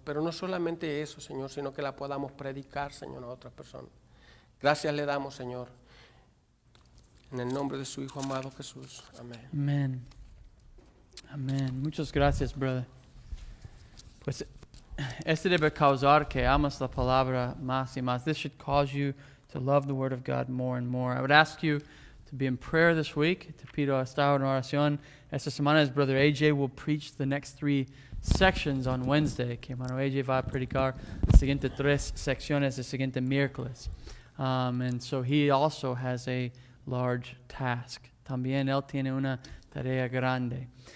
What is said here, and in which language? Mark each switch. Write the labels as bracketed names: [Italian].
[Spanish] Pero no solamente eso, Señor, sino que la podamos predicar, Señor, a otras personas. Gracias le damos, Señor, en el nombre de su Hijo amado Jesús. Amén. Amen. Amen. Muchas gracias, brother. Pues este debe causar que amas la palabra más y más. [English] This should cause you to love the word of God more and more. I would ask you to be in prayer this week. [Spanish] Te pido estar en oración esta semana [English] as Brother AJ will preach the next 3 sections on Wednesday. [Spanish] Que hermano AJ va a predicar las siguientes 3 secciones el siguiente miércoles. [English] And so he also has a large task. [Spanish] También él tiene una tarea grande.